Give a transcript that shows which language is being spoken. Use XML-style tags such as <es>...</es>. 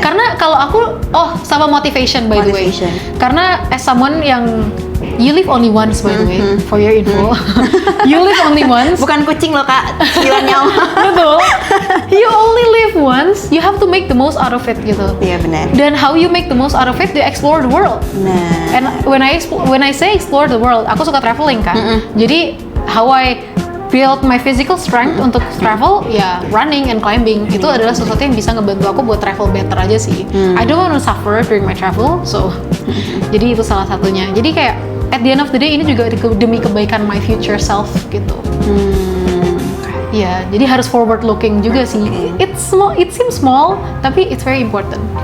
<id>Karena kalau aku sama</id> <en>motivation by the way. Karena as someone yang you live only once by the way, for your info. You live only once.</en> <id>Bukan kucing loh Kak, sembilan nyawa. Betul.</id> <en>You only live once, you have to make the most out of it gitu.</en> <id>Iya benar.</id> <en>Dan how you make the most out of it, you explore the world.</en> <id>Nah.</id> <en>And when I say explore the world,</en> <id>aku suka traveling kan. Jadi how I build my physical strength untuk travel, ya running and climbing itu adalah sesuatu yang bisa ngebantu aku buat travel better aja sih.</id> <en>I don't want to suffer during my travel, so</en> <id>jadi itu salah satunya.</id> <en>Jadi kayak at the end of the day</en> <id>ini juga demi kebaikan</id> <en>my future self gitu.</en> <id>Ya, jadi harus</id> <en>forward looking juga sih. It's small, it seems small, tapi it's very important.</en>